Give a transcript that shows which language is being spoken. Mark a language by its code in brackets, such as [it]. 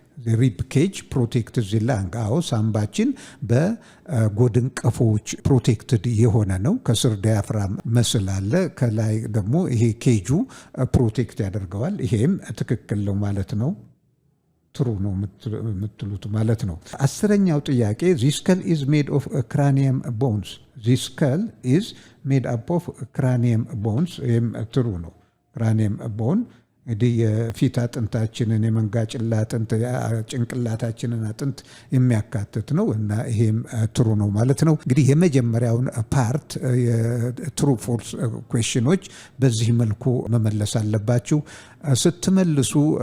[en] the rib cage protects the lung. [am] አዎ ሳምባችን በጎድን ቀፎዎች ፕሮቴክትድ የሆነ ነው። ከስር ዲያፍራም መስል አለ፣ ከላይ ደግሞ ይሄ ኬጁ ፕሮቴክት ያደርገዋል። ይሄም ትክክል ነው ማለት ነው። ትሩ ነው የምትሉት ማለት ነው። አስረኛው ጥያቄ [en] the skull is made of cranium bones. the skull is made up of cranium bones. [am] ይሄም ትሩ ነው። cranium bone እንግዲህ የፊት አጥንታችንን የመንጋጭላ አጥንት ጭንቅላታችንን አጥንት የሚያካትት ነው እና ይሄም ትሩ ነው ማለት ነው። እንግዲህ የመጀመሪያውን ፓርት የትሩ ፎልስ ኩዌስችኖች በዚህ መልኩ መመለስ አለባችሁ። ስትመልሱ